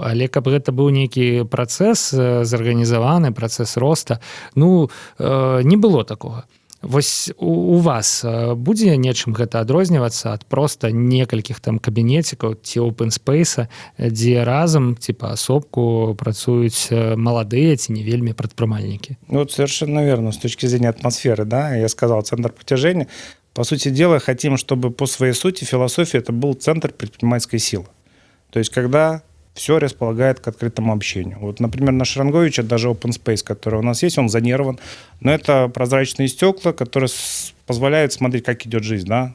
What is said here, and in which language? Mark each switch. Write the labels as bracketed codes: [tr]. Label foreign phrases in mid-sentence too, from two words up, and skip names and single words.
[be] Але каб гэта быў нейкі працэс зарганізаваны, працэс роста, ну, не было такога. Вось у вас будзе нечым гэта адрознівацца ад проста некалькіх там кабінецікаў ці [en] open space, [be] дзе разам ці паасобку працуюць маладыя ці не вельмі прадпрымальнікі? [ru] Вот совершенно верно. С точки зрения атмосферы, да, я сказал, центр притяжения. По сути дела, хотим, чтобы по своей сути философии это был центр предпринимательской силы. То есть когда все располагает к открытому общению. Вот, например, на Шаранговича даже [en] open space, [ru] который у нас есть, он зонирован, но это прозрачные стекла, которые позволяют смотреть, как идет жизнь, да.